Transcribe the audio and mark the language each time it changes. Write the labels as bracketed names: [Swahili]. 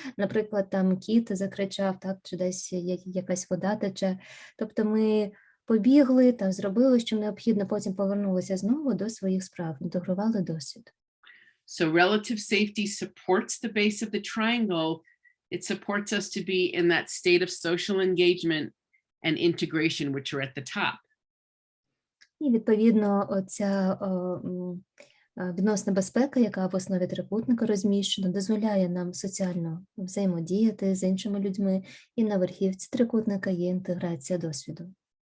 [Ukrainian] Наприклад, там кіт закричав, так, чи десь якась вода тече. Тобто ми побігли, там зробили, що необхідно, потім повернулися знову до своїх справ, інтегрували досвід. [English] So relative safety supports the base of the triangle. It supports us to be in that state of social engagement and integration, which are at the top. [Ukrainian] І, відповідно, оця відносна безпека, яка в основі трикутника розміщена, дозволяє нам соціально взаємодіяти з іншими людьми, і на верхівці трикутника є інтеграція досвіду.